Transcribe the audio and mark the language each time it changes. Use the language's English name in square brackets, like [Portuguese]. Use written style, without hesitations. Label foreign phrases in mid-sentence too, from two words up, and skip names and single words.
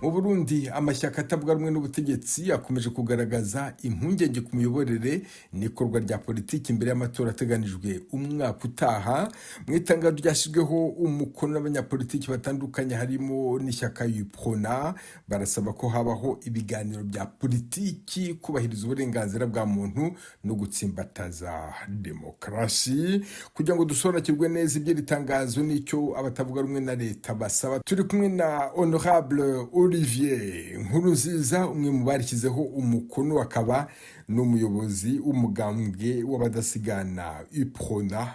[Kinyarwanda] mu Burundi amashyaka atavuga rumwe n'ubutegetsi akomeje kugaragaza impungenge ku miyoborere n'ikorwa rya politiki imbere y'amatora ateganijwe umwaka utaha. Mu itangazo ryashyizweho umukono n'abanyapolitiki batandukanye harimo n'ishyaka UPRONA barasaba ko habaho ibiganiro bya politiki, kubahiriza uburenganzira bwa muntu no gutsimbataza demokarasi. Kugira ngo dusobanukirwe neza iby'iri tangazo n'icyo abatavuga rumwe na leta basaba, turi kumwe na Honorable Olivier Nkurunziza, umwe mu barishyizeho umukono, akaba n'umuyobozi w'umugambwe w'abadasigana UPRONA.